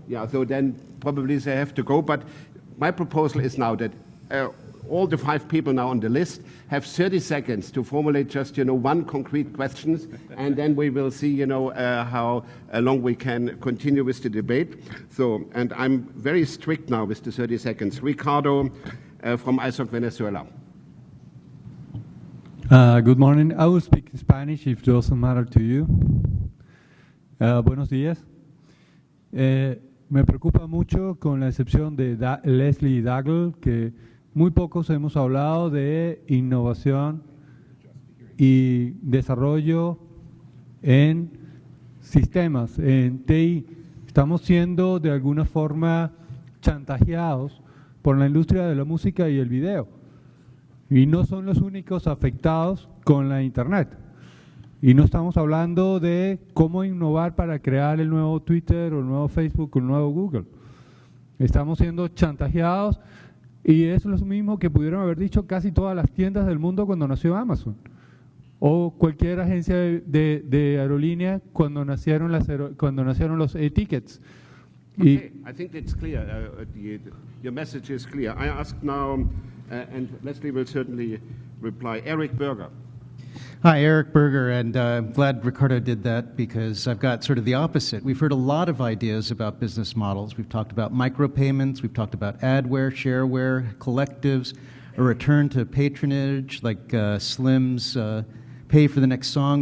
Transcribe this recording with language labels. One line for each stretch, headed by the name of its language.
English: Yeah, so then probably they have to go. But my proposal is now that all the 5 people now on the list have 30 seconds to formulate just, you know, one concrete question, and then we will see, you know, how long we can continue with the debate. So, and I'm very strict now with the 30 seconds. Ricardo, from ISOC Venezuela. Good morning. I will speak Spanish if it doesn't matter to you.
Spanish: Buenos días. Me preocupa mucho, con la excepción de Leslie y Daigle, que muy pocos hemos hablado de innovación y desarrollo en sistemas, en TI. Estamos siendo de alguna forma chantajeados por la industria de la música y el video. Y no son los únicos afectados con la Internet. Y no estamos hablando de cómo innovar para crear el nuevo Twitter o el nuevo Facebook o el nuevo Google. Estamos siendo chantajeados y es lo mismo que pudieron haber dicho casi todas las tiendas del mundo cuando nació Amazon. O cualquier agencia de aerolínea cuando nacieron los e-tickets.
English: Okay, I think it's clear. Your message is clear. I ask now, and Leslie will certainly reply, Eric Berger. Hi, Eric Berger, and I'm glad Ricardo did that because I've got sort of the opposite. We've heard a lot of ideas about business models. We've talked about micropayments, we've talked about adware, shareware, collectives, a return to patronage like Slim's pay for the next song.